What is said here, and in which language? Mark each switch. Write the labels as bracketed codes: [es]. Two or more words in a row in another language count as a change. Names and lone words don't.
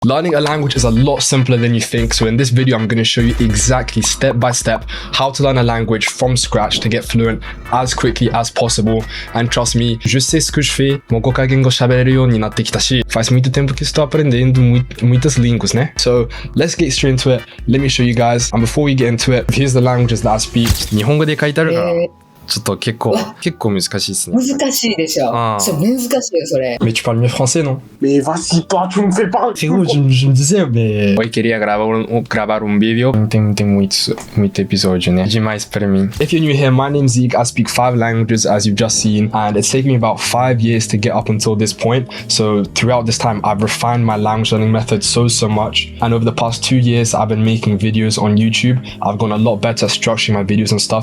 [en] Learning a language is a lot simpler than you think, so in this video I'm going to show you exactly step by step how to learn a language from scratch to get fluent as quickly as possible. And trust me, [fr] je sais ce que je fais. [ja] もう5カ言語喋れるようになってきたし [pt] faz muito tempo que estou aprendendo muitas línguas, né? [en] So let's get straight into it. Let me show you guys. And before we get into it, here's the languages that I speak. [ja] 日本語で書いてあるから。ちょっと結構難しいですね。難しいでしょ。そう、難しいよ、それ。 [fr] Mais tu parles mieux français, non? Mais vas-y pas, tu me fais pas. Frérot, je me disais, mais... [es] Hoy quería grabar un video. [pt] Tem muitos episódios, né? Demais pra mim. [en] If you're new here, my name's Zeke. I speak 5 languages, as you've just seen. And it's taken me about 5 years to get up until this point. So throughout this time, I've refined my language learning method so much. And over the past 2 years, I've been making videos on YouTube. I've gotten a lot better at structuring my videos and stuff.